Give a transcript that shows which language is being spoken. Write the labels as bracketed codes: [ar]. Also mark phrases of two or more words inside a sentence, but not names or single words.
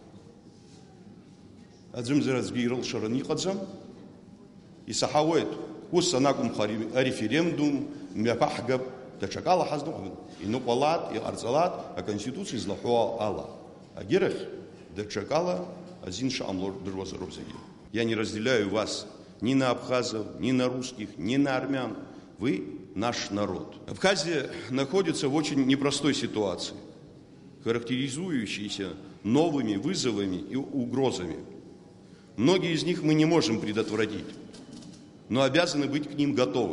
[ab] Аӡәымзар аӡәгьы ирылшараны иҟаӡам. Исаҳауеит, ус анакәымха ареферендум мҩаԥаҳгап, даҽакала ҳазныҟәгап. Иныҟәалат, иҟарҵалат, аконституциа излаҳәо ала. Агьырахь даҽакала азин шыҟамло рдыруазароуп зегьы. [ru] Я не разделяю вас ни на абхазов, ни на русских, ни на армян. Вы наш народ. Абхазия находится в очень непростой ситуации, характеризующейся новыми вызовами и угрозами. Многие из них мы не можем предотвратить, но обязаны быть к ним готовы.